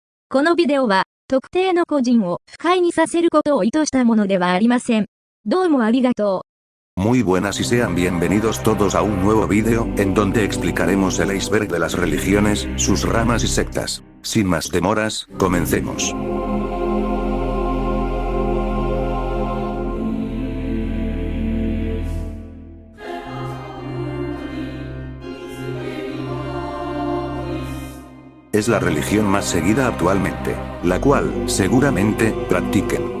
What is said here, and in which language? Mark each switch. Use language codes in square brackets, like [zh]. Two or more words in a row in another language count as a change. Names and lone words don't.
[ja] このビデオは、特定の個人を不快にさせることを意図したものではありません。どうもありがとう。 [es] Muy buenas y sean bienvenidos todos a un nuevo vídeo, en donde explicaremos el iceberg de las religiones, sus ramas y sectas. Sin más demoras, comencemos. Es la religión más seguida actualmente, la cual, seguramente, practiquen.